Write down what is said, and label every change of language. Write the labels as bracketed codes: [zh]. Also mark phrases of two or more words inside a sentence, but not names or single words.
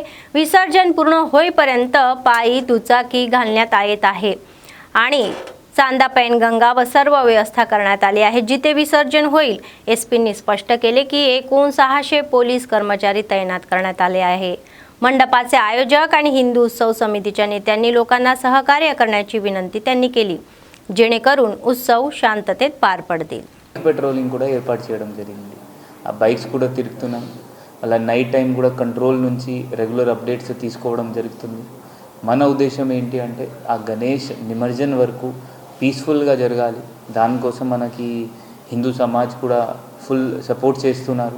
[mr] विसर्जन पूर्ण होईपर्यंत पायी दुचाकी घालण्यात येत आहे आणि चांदा पैनगंगा व सर्व व्यवस्था करण्यात आली आहे, जिथे विसर्जन होईल. एसपींनी स्पष्ट केले की एकूण 600 पोलीस कर्मचारी तैनात करण्यात आले आहे. मंडपाचे आयोजक आणि हिंदू उत्सव समितीच्या नेत्यांनी लोकांना सहकार्य करण्याची विनंती त्यांनी केली, जेणेकरून उत्सव शांततेत पार पडतील. [te] పెట్రోలింగ్ కూడా ఏర్పాటు చేయడం జరిగింది. ఆ బైక్స్ కూడా తిరుగుతున్నాం. అలా [en] night time [te] కూడా కంట్రోల్ నుంచి [en] regular updates [te] తీసుకోవడం జరుగుతుంది. మన ఉద్దేశం ఏంటి అంటే ఆ గణేష్ నిమజ్జనం వరకు పీస్ఫుల్గా జరగాలి. దానికోసం మనకి హిందూ సమాజ్ కూడా [en] full support [te] చేస్తున్నారు.